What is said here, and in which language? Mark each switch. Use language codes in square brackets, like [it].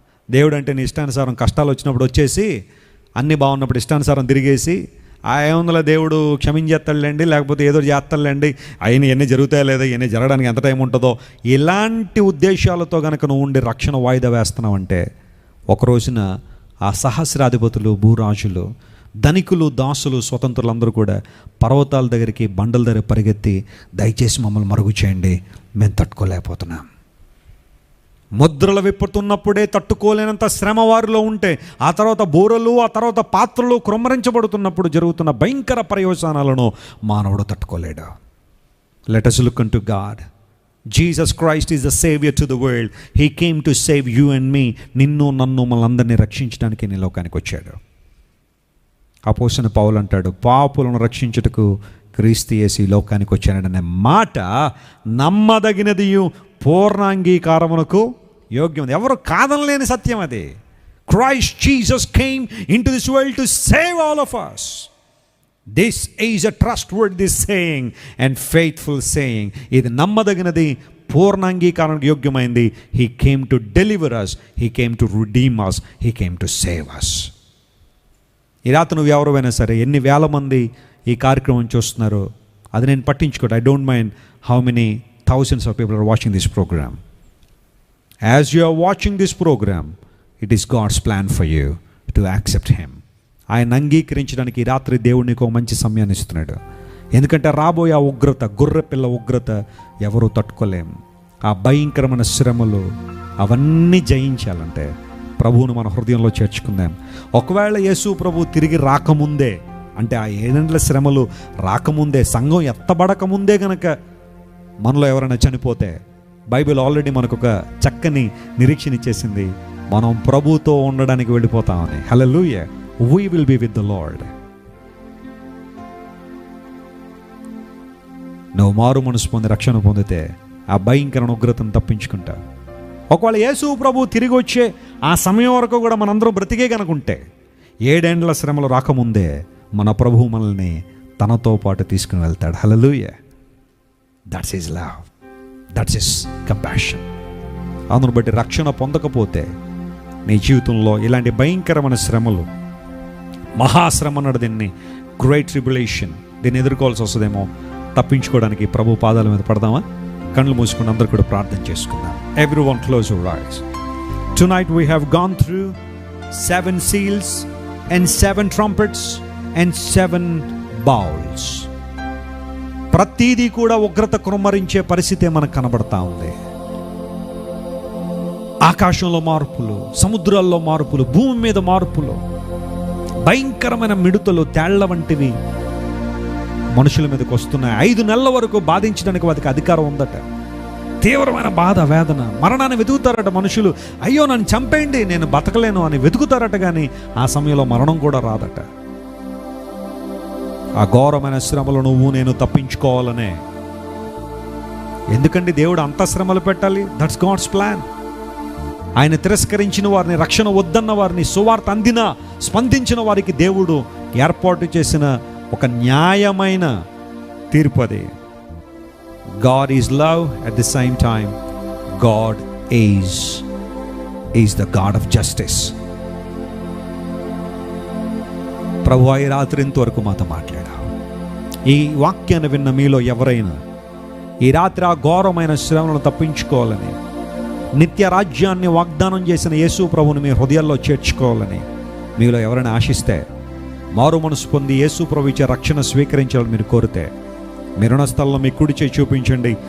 [te] దేవుడు అంటే నీ ఇష్టానుసారం కష్టాలు వచ్చినప్పుడు వచ్చేసి, అన్నీ బాగున్నప్పుడు ఇష్టానుసారం తిరిగేసి, ఏముందిలే దేవుడు క్షమించేస్తాడులేండి, లేకపోతే ఏదో చేస్తాడులేండి, ఆయన ఇవన్నీ జరుగుతాయో లేదా, ఇవన్నీ జరగడానికి ఎంత టైం ఉంటుందో, ఇలాంటి ఉద్దేశాలతో కనుక నువ్వు ఉండి రక్షణ వాయిదా వేస్తున్నావంటే, ఒక రోజున ఆ సహస్రాధిపతులు, భూరాజులు, ధనికులు, దాసులు, స్వతంత్రులందరూ కూడా పర్వతాల దగ్గరికి, బండల దగ్గర పరిగెత్తి, దయచేసి మమ్మల్ని మరుగు చేయండి, మేము తట్టుకోలేకపోతున్నాం. ముద్రలు విప్పుతున్నప్పుడే తట్టుకోలేనంత శ్రమ వారిలో ఉంటే, ఆ తర్వాత బోరలు, ఆ తర్వాత పాత్రలు క్రమరించబడుతున్నప్పుడు జరుగుతున్న భయంకర పర్యవసానాలను మానవుడు తట్టుకోలేడు. [en] Let us look unto God. Jesus Christ is the savior to the world. He came to save you and me. [te] నిన్ను నన్ను మనందరినీ రక్షించడానికి నీ లోకానికి వచ్చాడు. అపోస్తలుడైన పౌలు అంటాడు, పాపులను రక్షించుటకు క్రీస్తు యేసు ఈ లోకానికి వచ్చాడనే మాట నమ్మదగినదియు పూర్ణాంగీకారమునకు యోగ్యం. ఎవరు కాదనలేని సత్యం అది. [en] Christ Jesus came into this world to save all of us. This is a trustworthy saying and faithful saying. [te] ఇది నమ్మదగినది, పూర్ణాంగీకారానికి యోగ్యమైంది. [en] He came to deliver us. He came to redeem us. He came to save us. [te] ఈ రాత్రి నువ్వు ఎవరైనా సరే, ఎన్ని వేల మంది ఈ కార్యక్రమం చూస్తున్నారు, అది నేను పట్టించుకోడు. [en] I don't mind how many thousands of people are watching this program. As you are watching this program, it is God's plan for you to accept him. [te] ఆయన అంగీకరించడానికి ఈ రాత్రి దేవుడు నీకు ఒక మంచి సమయాన్ని ఇస్తున్నాడు. ఎందుకంటే రాబోయే ఆ ఉగ్రత, గొర్రె పిల్ల ఉగ్రత ఎవరూ తట్టుకోలేం. ఆ భయంకరమైన శ్రమలు అవన్నీ జయించాలంటే ప్రభువును మన హృదయంలో చేర్చుకుందాం. ఒకవేళ యేసు ప్రభు తిరిగి రాకముందే, అంటే ఆ 7 శ్రమలు రాకముందే, సంఘం ఎత్తబడకముందే గనక మనలో ఎవరైనా చనిపోతే, బైబిల్ ఆల్రెడీ మనకు ఒక చక్కని నిరీక్షణ ఇచ్చేసింది, మనం ప్రభుతో ఉండడానికి వెళ్ళిపోతామని. [en] Hallelujah, we will be with the Lord. [te] నువ్వు మారు మనసు పొంది రక్షణ పొందితే ఆ భయంకరమైన ఉగ్రతను తప్పించుకుంటావు. ఒకవేళ యేసు ప్రభు తిరిగి వచ్చే ఆ సమయం వరకు కూడా మనందరం బ్రతికే కనుకుంటే, 7 శ్రమలు రాకముందే మన ప్రభువు మనల్ని తనతో పాటు తీసుకుని వెళ్తాడు. [en] Hallelujah, that's his love, that's his compassion. [te] అందును బట్టి రక్షణ పొందకపోతే నీ జీవితంలో ఇలాంటి భయంకరమైన శ్రమలు, మహాశ్రమ అన్నాడు దీన్ని, [en] great tribulation, [te] దీన్ని ఎదుర్కోవాల్సి వస్తుందేమో. తప్పించుకోవడానికి ప్రభు పాదాల మీద పడదామా? కళ్ళు మూసుకుని అందరూ కూడా ప్రార్థన చేసుకుందాం. [en] Everyone close your eyes. Tonight we have gone through 7 seals and 7 trumpets and 7 bowls. [te] ప్రతిదీ కూడా ఉగ్రత కుమ్మరించే పరిస్థితే మనకు కనబడతా ఉంది. ఆకాశంలో మార్పులు, సముద్రాల్లో మార్పులు, భూమి మీద మార్పులు, భయంకరమైన మిడుతలు, తేళ్ల వంటివి మనుషుల మీదకి వస్తున్నాయి. 5 నెలల వరకు బాధించడానికి వారికి అధికారం ఉందట. తీవ్రమైన బాధ, వేదన, మరణాన్ని వెతుకుతారట మనుషులు. అయ్యో నన్ను చంపేయండి, నేను బతకలేను అని వెతుకుతారట. కానీ ఆ సమయంలో మరణం కూడా రాదట. ఆ ఘోరమైన శ్రమలు నువ్వు నేను తప్పించుకోవాలనే. ఎందుకండి దేవుడు అంత శ్రమలు పెట్టాలి? [en] That's God's plan. [te] ఆయన తిరస్కరించిన వారిని, రక్షణ వద్దన్న వారిని, సువార్త అందిన స్పందించిన వారికి దేవుడు ఏర్పాటు చేసిన ఒక న్యాయమైన తీర్పు అది. [en] God is love, at the same time God is the God of justice. [te] ప్రభువా, ఈ రాత్రి ఇంతవరకు మాతో మాట్లాడావు. ఈ వాక్యాన్ని విన్న మీలో ఎవరైనా ఈ రాత్రి ఆ ఘోరమైన శ్రమలను తప్పించుకోవాలని, నిత్య రాజ్యాన్ని వాగ్దానం చేసిన యేసు ప్రభువుని మీ హృదయాల్లో చేర్చుకోవాలని మీలో ఎవరైనా ఆశిస్తే, మారు మనసు పొంది యేసు ప్రభు ఇచ్చే రక్షణ స్వీకరించాలని మీరు కోరితే, మీరున్న స్థలంలో మీ కుడి చేయి చూపించండి.